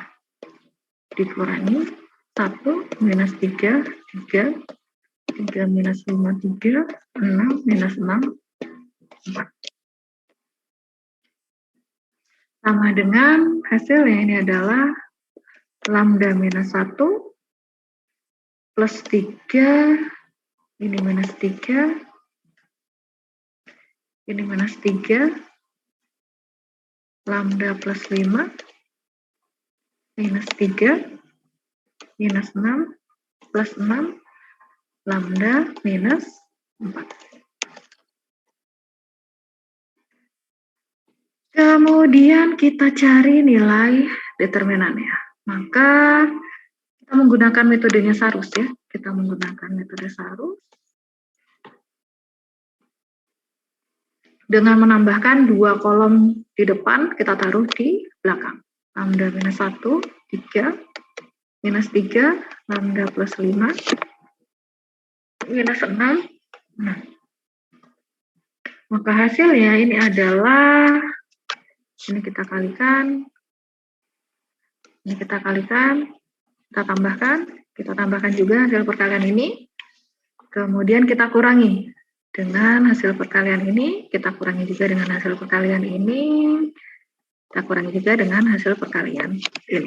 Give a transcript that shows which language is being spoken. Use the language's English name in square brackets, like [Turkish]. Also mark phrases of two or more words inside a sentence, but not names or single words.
[Indonesian] Dikurangi 1 minus 3, 3, 3 minus 5, 3, 6 minus 6, 4. Sama dengan hasilnya ini adalah lambda minus 1 plus 3, ini minus 3, ini minus 3, lambda plus 5, minus 3, minus 6, plus 6, lambda minus 4. Kemudian kita cari nilai determinannya. Maka kita menggunakan metodenya Sarus ya. Kita menggunakan metode Sarus. Dengan menambahkan 2 kolom di depan, kita taruh di belakang. Lambda minus 1, 3, minus 3, lambda plus 5, minus 6. Nah. Maka hasilnya ini adalah, ini kita kalikan, ini kita kalikan, kita tambahkan juga hasil perkalian ini, Kemudian kita kurangi dengan hasil perkalian ini, kita kurangi juga dengan hasil perkalian ini, kita kurangi juga dengan hasil perkalian ini.